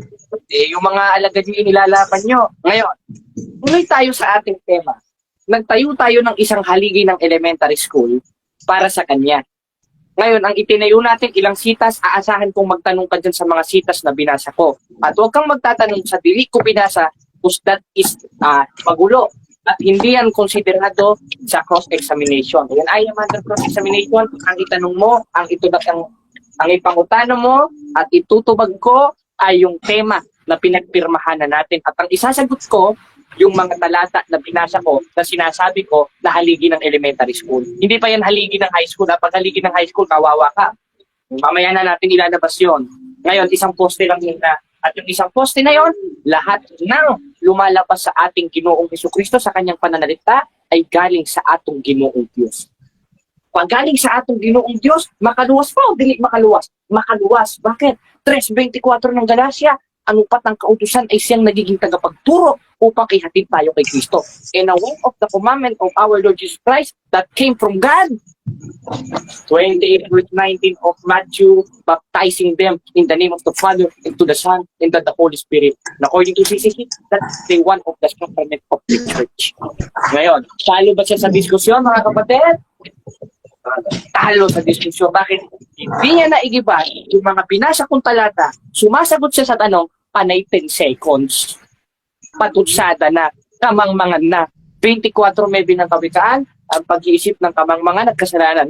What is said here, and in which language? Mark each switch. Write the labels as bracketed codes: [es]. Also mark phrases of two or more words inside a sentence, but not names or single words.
[tl] Yung mga alagad yung inilalaban nyo. Ngayon, tuloy tayo sa ating tema. Nagtayo tayo ng isang haligi ng elementary school para sa kanya. Ngayon, ang itinayo natin ilang sitas, aasahan kong magtanong ka dyan sa mga sitas na binasa ko. At huwag kang magtatanong sa [ceb] dili ko [tl] binasa, [en] because that is pagulo. [tl] At hindi yan konsiderado sa cross-examination. Yan ay naman ng cross-examination. Ang itanong mo, ang [ceb] ipangutano mo, [tl] at [ceb] itutubag ko [tl] ay yung tema na pinagpirmahan na natin. At ang isasagot ko, yung mga talata na binasa ko, na sinasabi ko na haligi ng elementary school. Hindi pa yan haligi ng high school. Pag haligi ng high school, kawawa ka. Mamaya na natin ilalabas yun. Ngayon, isang poste lang yun na. At yung isang poste na yon, lahat ng lumalabas sa ating Ginoong Jesucristo sa kanyang pananalita ay galing sa [ceb] atong Ginoong Diyos. [tl] Pag galing sa [ceb] atong Ginoong Diyos, makaluwas pa o dili makaluwas? Makaluwas. [tl] Bakit? 3:24 ng Galacia, ang upat ng kautusan ay siyang nagiging tagapagturo upang ihatid tayo kay Kristo. [en] And one of the commandment of our Lord Jesus Christ that came from God, 28 verse 19 of Matthew, baptizing them in the name of the Father, and to the Son, and to the Holy Spirit. And according to CCC, that's the one of the sacrament of the Church. [tl] Ngayon, talo ba siya sa diskusyon, mga kapatid? Talo sa diskusyon. Bakit? Hindi niya naigiba yung mga binasa kong talata, sumasagot siya sa tanong, panay 10 seconds. Patutsada na, kamangmangan na. 24:9 ng kawikaan, ang pag-iisip ng kamangmangan at kasalanan.